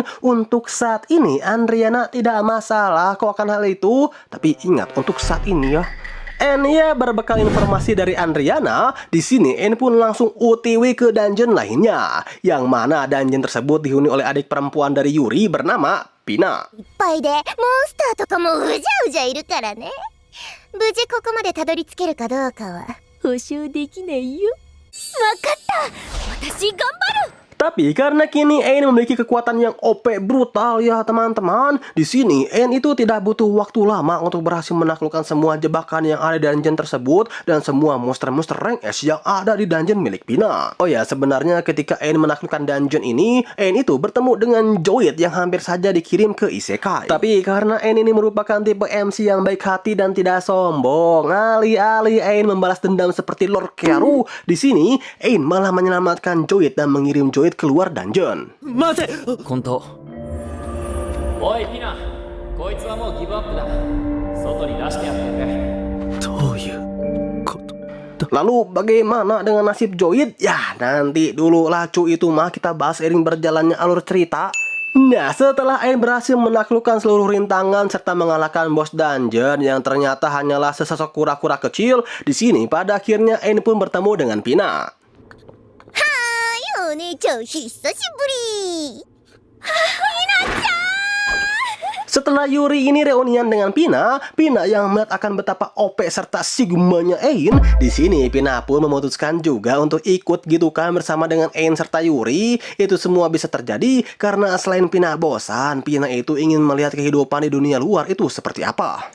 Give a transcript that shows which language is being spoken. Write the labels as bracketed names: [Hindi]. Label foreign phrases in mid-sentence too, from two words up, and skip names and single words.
[Indonesian] Untuk saat ini Andriana tidak masalah kok akan hal itu. Tapi ingat untuk saat ini ya. And ya, berbekal informasi dari Andriana, di sini Ain pun langsung OTW ke dungeon lainnya, yang mana dungeon tersebut dihuni oleh adik perempuan dari Yuri bernama Pina. [Japanese] いっぱいでモンスターとかもうじゃうじゃいるからね。無事ここまでたどり着けるかどうかは保証できないよ。わかった。私頑張る。 [Indonesian] Tapi karena kini Ain memiliki kekuatan yang OP brutal ya teman-teman, di sini Ain itu tidak butuh waktu lama untuk berhasil menaklukkan semua jebakan yang ada di dungeon tersebut dan semua monster-monster rank S yang ada di dungeon milik Pina. Oh ya, sebenarnya ketika Ain menaklukkan dungeon ini, Ain itu bertemu dengan Joid yang hampir saja dikirim ke Isekai. Tapi karena Ain ini merupakan tipe MC yang baik hati dan tidak sombong, alih-alih Ain membalas dendam seperti Lord Kearu, di sini Ain malah menyelamatkan Joid dan mengirim Joid keluar dungeon. [Japanese] 待て本当。おいピナ、こいつはもうギブアップだ。外に出してやってくれ。どういうこと。 [Indonesian] Lalu bagaimana dengan nasib Joid? Ya, nanti dulu lah cuy, itu mah kita bahas seiring berjalannya alur cerita. Nah, setelah Ain berhasil menaklukkan seluruh rintangan serta mengalahkan bos dungeon yang ternyata hanyalah sesosok kura-kura kecil, di sini pada akhirnya Ain pun bertemu dengan Pina. [Japanese] お姉ちゃん久しぶり。 [Indonesian] Setelah Yuri ini reunian dengan Pina, Pina yang melihat akan betapa OP serta Sigmanya Ain, di sini Pina pun memutuskan juga untuk ikut gitu kan bersama dengan Ain serta Yuri. Itu semua bisa terjadi karena selain Pina bosan, Pina itu ingin melihat kehidupan di dunia luar itu seperti apa.